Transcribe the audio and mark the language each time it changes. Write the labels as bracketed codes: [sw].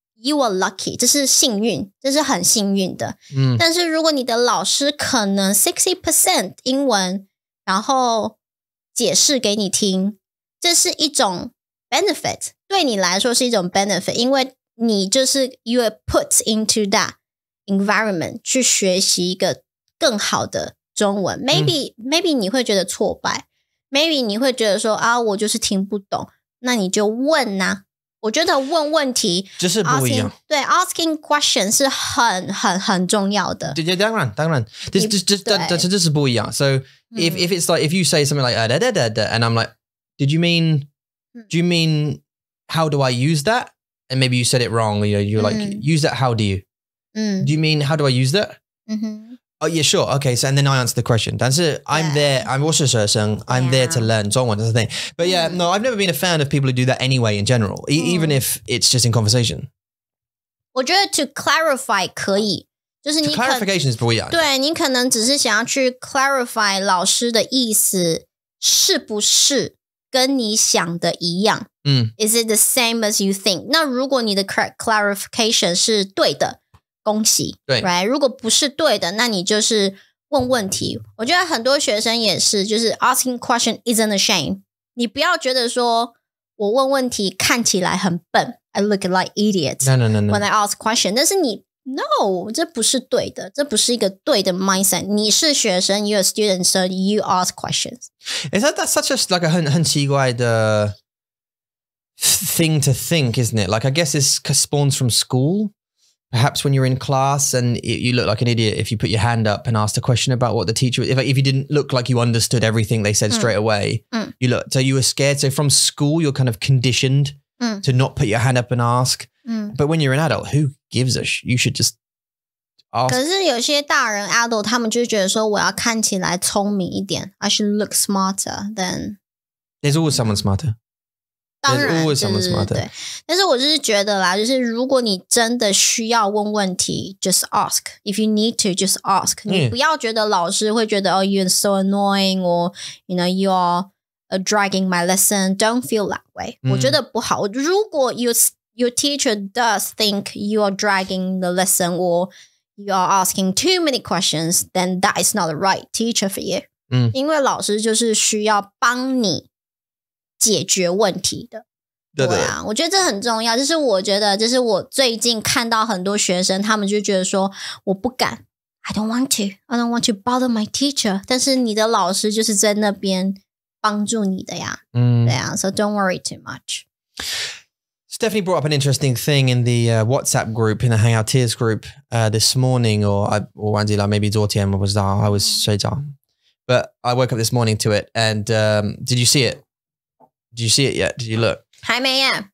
[en] You are lucky， [zh] 这是幸运，这是很幸运的。但是如果你的老师可能 60% 英文，然后解释给你听，这是一种 benefit， 对你来说是一种 benefit， 因为你就是 [en] you are put into that environment [zh] 去学习一个更好的中文。 Maybe 你会觉得挫败 ，maybe 你会觉得说啊，我就是听不懂，那你就问啊。我觉得问问题就是不一样，对 asking question 是很重要的。对，当然，这是不一样。 [en] So if it's like if you say something like da da da da, and I'm like, do you mean how do I use that? And maybe you said it wrong. You're like use that. How do you? Do you mean how do I use that? Oh yeah, sure. Okay, so and then I answer the question. 但是 I'm there. I'm [zh] 我是学生 [en] I'm there to learn 中文 that's the thing. But yeah, no, I've never been a fan of people who do that anyway in general, even if it's just in conversation. [zh] 我觉得 to clarify 可以，就是你 clarification 是不一样的。对，你可能只是想要去 clarify 老师的意思是不是跟你想的一样？ [en] Is it the same as you think? [zh] 那如果你的 clarification 是对的。恭喜，对 [en] ，right？ [zh] 如果不是对的，那你就是问问题。我觉得很多学生也是，就是 [en] asking question isn't a shame。 [zh] 你不要觉得说我问问题看起来很笨 ， [en] I look like idiot。 No. When I ask question， [zh] 但是你 no， 这不是对的，这不是一个对的 mindset。你是学生 [en] ，you're a student， so you ask questions。 That's such a like a [zh] 很奇怪的 [en] thing to think, isn't it? Like, I guess this spawns from school. Perhaps when you're in class and you look like an idiot if you put your hand up and asked a question about what the teacher, if you didn't look like you understood everything they said straight away, so you were scared. So from school, you're kind of conditioned to not put your hand up and ask. But when you're an adult, who gives a you should just ask. [zh] 可是有些大人 adult 他们就觉得说我要看起来聪明一点 [en] I should look smarter than There's always someone smarter. [zh] 当然 [en] There's always someone smarter. [zh] 对，但是我就是觉得啦，就是如果你真的需要问问题 [en] just ask. If you need to, just ask. [zh] 你不要觉得老师会觉得 [en] oh you're so annoying or you know you're dragging my lesson. Don't feel that way. [zh] 我觉得不好。 [en] 如果your teacher does think you are dragging the lesson or you are asking too many questions, then that is not the right teacher for you. [zh] 因为老师就是需要帮你解决问题的。对啊，我觉得这很重要。就是我觉得，就是我最近看到很多学生，他们就觉得说，我不敢 ， [en] I don't want to bother my teacher。 [zh] 但是你的老师就是在那边帮助你的呀，对啊 ， [en] so don't worry too much. Stephanie brought up an interesting thing in the WhatsApp group, in the Hangouteers group this morning, or [zh] 忘记了 [en] maybe [zh] 昨天我不知道 [en] I was 睡着 but I woke up this morning to it, and did you see it? Did you see it yet? Did you look? [zh] 还没呀，